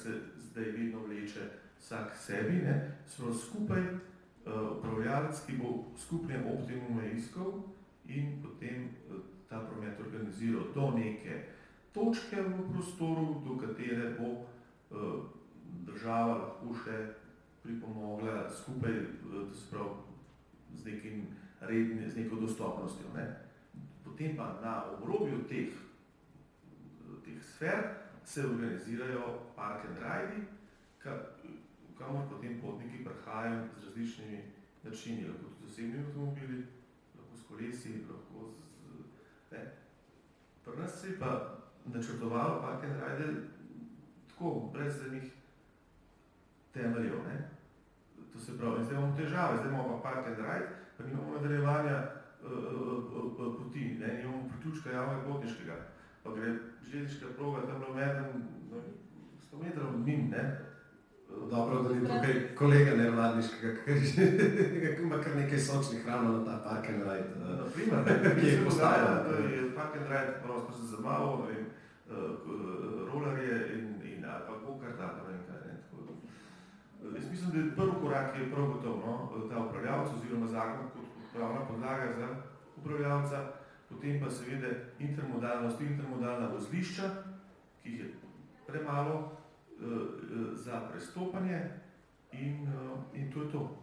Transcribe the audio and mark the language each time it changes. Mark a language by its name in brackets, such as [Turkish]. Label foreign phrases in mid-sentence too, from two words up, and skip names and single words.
[Slovenian] se zdaj vedno vleče vsak sebi, ne, so skupaj upravljalec, ki bo skupne optimume iskal in potem ta promet organiziral do neke točke v prostoru, do katere bo država lahko še pripomogla skupaj z neko dostopnostjo. Ne. Potem pa na obrobju teh sfer se organizirajo [English] park and ride, [Slovenian] kamor potem potniki prihajajo z različnimi načini, lahko tudi z osebnimi avtomobili, lahko s kolesi, lahko ne. Pri nas se je pa načrtovalo [English] park and ride [Slovenian] tako, brez enih temeljev, ne. To se pravi, in zdaj imamo težave, zdaj imamo pa [English] park and ride, [Slovenian] pa nimamo nadaljevanja poti, ne, nimamo priključka javnega potniškega, pa gre železniška proga tam na 100 metrov mimo, ne. Dobro, da ni tukaj kolega nevladniškega, ki ima kar nekaj sočnih hranov na ta [English] park and ride. [Slovenian] Naprimer, ki je postavlja. je [English] park and ride [Slovenian] prostor za malo, ne vem, rolerje in ali pa go-karta, ne vem kaj, ne, tako. Jaz mislim, da prvi korak je prav gotov, no, ta upravljavec oziroma zakon kot pravna podlaga za upravljavca, potem pa seveda intermodalna vozlišča, ki jih je premalo za prestopanje in to je to.